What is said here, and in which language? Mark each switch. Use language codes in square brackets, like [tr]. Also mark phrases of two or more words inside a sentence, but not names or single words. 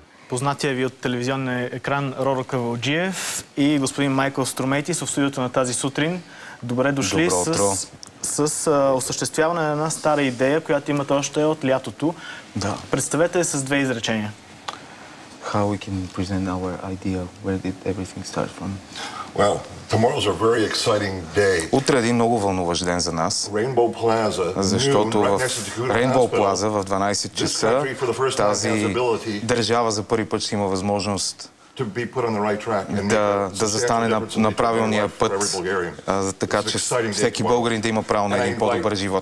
[bg] познатия ви от телевизионния екран Роро Кавалджиев и господин Майкъл Стромейтис в студиото на тази сутрин. Добре дошли с осъществяване на една стара идея, която имате още от лятото. Да. Представете с две изречения. [en] How we can present our idea, where did everything start from? Well, tomorrow's a very exciting day. [bg] Утре е един много вълнуващ ден за нас, защото в Rainbow Plaza в 12 часа тази държава за първи път ще има възможност да застане на правилния път, така че всеки българин да има право на един по-добър живот.